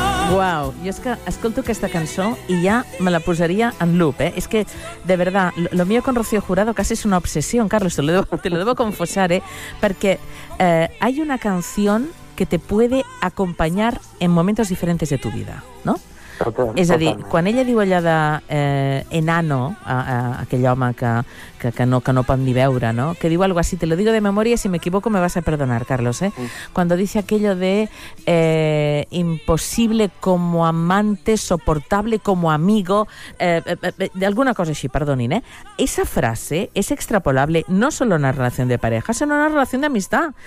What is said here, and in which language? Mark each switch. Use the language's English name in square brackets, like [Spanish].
[Catalan] Wow, jo és que escolto aquesta cançó i ja me la posaria en loop, eh? [Spanish] És que, de verdad, lo mío con Rocío Jurado casi es una obsesión, Carlos, te lo debo confesar, eh? Perquè hay una canción que te puede acompañar en momentos diferentes de tu vida, no? [Catalan] Totalment. És a dir, quan ella diu allà de enano, aquell home que no pot ni veure, no? [Spanish] Que diu algo así, te lo digo de memoria, si me equivoco me vas a perdonar, Carlos, eh? Cuando dice aquello de imposible como amante, soportable como amigo, de [Catalan] alguna cosa així, perdonin, [Spanish] eh? Esa frase es extrapolable no solo en una relación de pareja, sino en una relación de amistad.